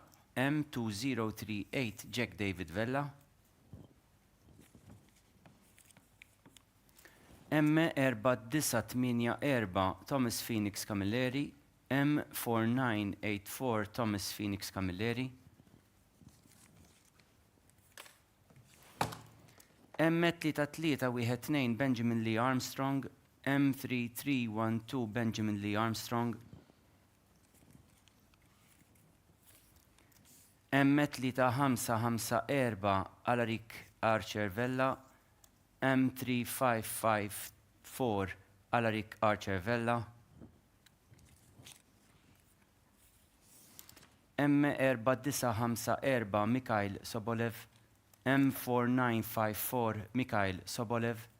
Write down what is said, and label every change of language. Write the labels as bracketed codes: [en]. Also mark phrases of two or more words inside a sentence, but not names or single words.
[en] M2038 Jack David Vella. M4984 Thomas Phoenix Camilleri. M4984 Thomas Phoenix Camilleri. M3312 Benjamin Lee Armstrong. M3312 Benjamin Lee Armstrong. M3554 Alaric Archer Vella. M3554 Alaric Archer Vella. M4954 Mikhail Sobolev. M4954 Mikhail Sobolev.